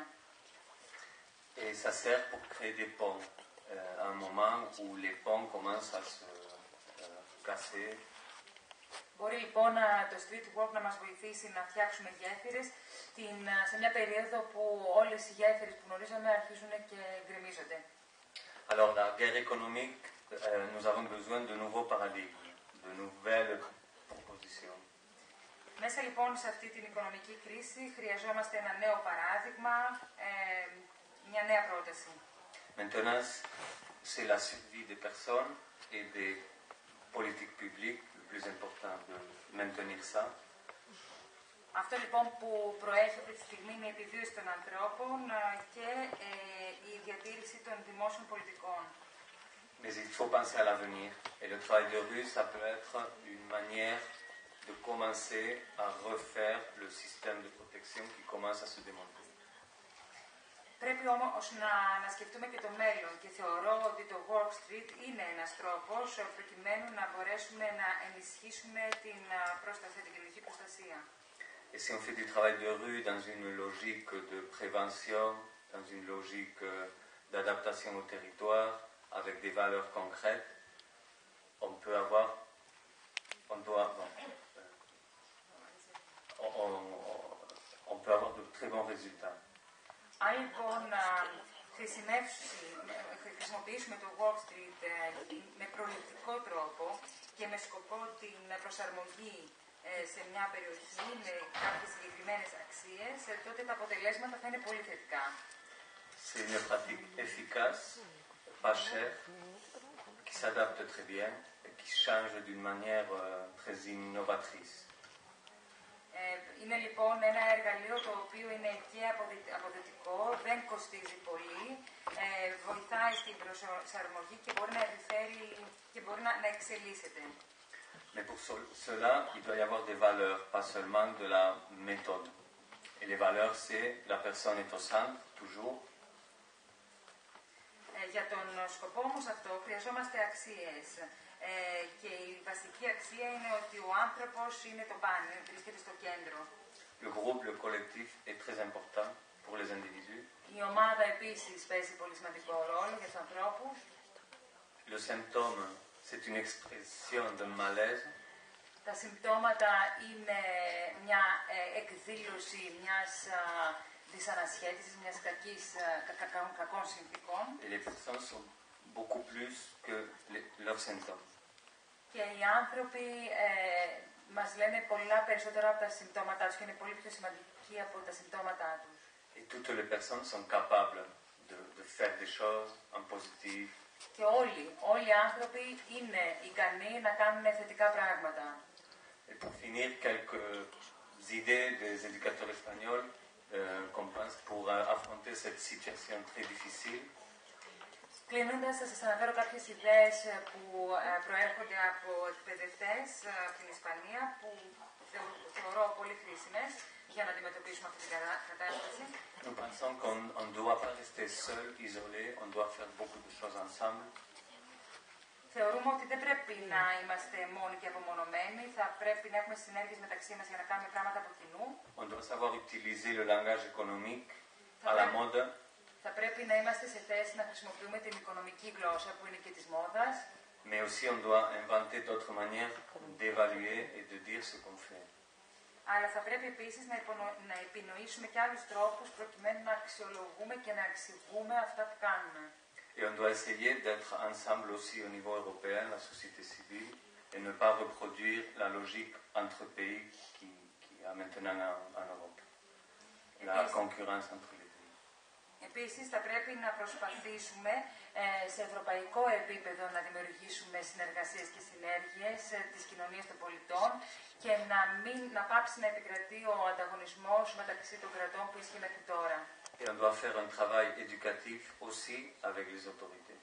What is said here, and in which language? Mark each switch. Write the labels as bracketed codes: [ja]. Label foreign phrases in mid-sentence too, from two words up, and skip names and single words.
[fr] Et ça sert pour créer des ponts. À un moment où les ponts commencent à se casser. [el] Μπορεί λοιπόν το [en] street work [el] να μας βοηθήσει να φτιάξουμε γέφυρες σε μια περίοδο που όλες οι γέφυρες που γνωρίζαμε αρχίζουν και γκρεμίζονται. [fr] Alors la guerre économique, nous avons besoin de nouveaux paradigmes, de nouvelles propositions. [el] Μέσα λοιπόν σε αυτή την οικονομική κρίση χρειαζόμαστε ένα νέο παράδειγμα, μια νέα πρόταση. [fr] Maintenant, c'est la survie des personnes et des politiques publiques, le plus important de maintenir ça. [el] Αυτό λοιπόν που προέχει αυτή τη στιγμή είναι η επιβίωση των ανθρώπων και η διατήρηση των δημόσιων πολιτικών. [fr] Mais il faut penser à l'avenir. Et le travail de rue, ça peut être une manière de commencer à refaire le système de protection qui commence à se démonter. [el] Πρέπει όμως να σκεφτούμε και το μέλλον και θεωρώ ότι το [en] Work Street [el] είναι ένας τρόπος προκειμένου να μπορέσουμε να ενισχύσουμε την προστασία, την κοινωνική προστασία. [fr] Et si on fait du travail de rue dans une logique de prévention, dans une logique d'adaptation au territoire, avec des valeurs concrètes, on peut avoir, on peut avoir de très bons résultats. [el] Αν λοιπόν χρησιμοποιήσουμε το [en] Wall Street [el] με προληπτικό τρόπο και με σκοπό την προσαρμογή σε μια περιοχή με κάποιες συγκεκριμένες αξίες, τότε τα αποτελέσματα θα είναι πολύ θετικά. [fr] C'est une pratique efficace, pas chère, qui s'adapte très bien et qui change d'une manière très innovatrice. [el] Είναι λοιπόν ένα εργαλείο το οποίο είναι και αποδοτικό, δεν κοστίζει πολύ, βοηθάει στην προσαρμογή και μπορεί να επιφέρει και μπορεί να εξελίσσεται. [fr] Mais pour cela, il doit y avoir des valeurs, pas seulement de la méthode. Et les valeurs, c'est la personne est au centre, toujours. [el] Για τον σκοπό όμως αυτό χρειαζόμαστε αξίες. Και η βασική αξία είναι ότι ο άνθρωπος είναι το παν, βρίσκεται στο κέντρο. [fr] Le groupe, le collectif est très important pour les individus. [el] Η ομάδα επίσης παίζει πολύ σημαντικό ρόλο για τους ανθρώπους. [fr] Le symptôme, c'est une expression de malaise. [el] Τα συμπτώματα είναι μια εκδήλωση μιας δυσανασχέτισης, μιας κακών συνθήκων. [fr] Et les personnes sont beaucoup plus que leurs symptômes. [el] Και οι άνθρωποι μας λένε πολλά περισσότερα από τα συμπτώματά τους και είναι πολύ πιο σημαντικοί από τα συμπτώματά τους. [fr] Et toutes les personnes sont capables de faire des choses en positif. [el] Και όλοι οι άνθρωποι είναι ικανοί να κάνουν θετικά πράγματα. [fr] Et pour finir, quelques idées des éducateurs espagnols qu'on pense pour affronter cette situation très difficile. [el] Κλείνοντας, θα σας αναφέρω κάποιες ιδέες που προέρχονται από εκπαιδευτές από την Ισπανία που θεωρώ πολύ χρήσιμες για να αντιμετωπίσουμε αυτή την κατάσταση. [fr] Nous pensons qu'on ne doit pas rester seul, isolé, on doit faire beaucoup de choses ensemble. [el] Θεωρούμε ότι δεν πρέπει να είμαστε μόνοι και απομονωμένοι, θα πρέπει να έχουμε συνέργειες μεταξύ μας για να κάνουμε πράγματα από κοινού. [fr] On doit savoir utiliser le langage économique à la mode. [el] Θα πρέπει να είμαστε σε θέση να χρησιμοποιούμε την οικονομική γλώσσα που είναι και της μόδας. [fr] Mais aussi on doit inventer d'autres manières d'évaluer et de dire ce qu'on fait. [el] Αλλά θα πρέπει επίσης να επινοήσουμε και άλλους τρόπους προκειμένου να αξιολογούμε και να εξηγούμε αυτά που κάνουμε. [fr] Et on doit essayer d'être ensemble aussi au niveau européen, la société civile, et ne pas reproduire la logique entre pays qui a maintenant en Europe. La concurrence entre les pays. [el] Επίσης, θα πρέπει να προσπαθήσουμε σε ευρωπαϊκό επίπεδο να δημιουργήσουμε συνεργασίες και συνέργειες της κοινωνίας των πολιτών και να πάψει να επικρατεί ο ανταγωνισμός μεταξύ των κρατών που ισχύει μέχρι τώρα. [fr] Et on doit faire un travail éducatif aussi avec les autorités.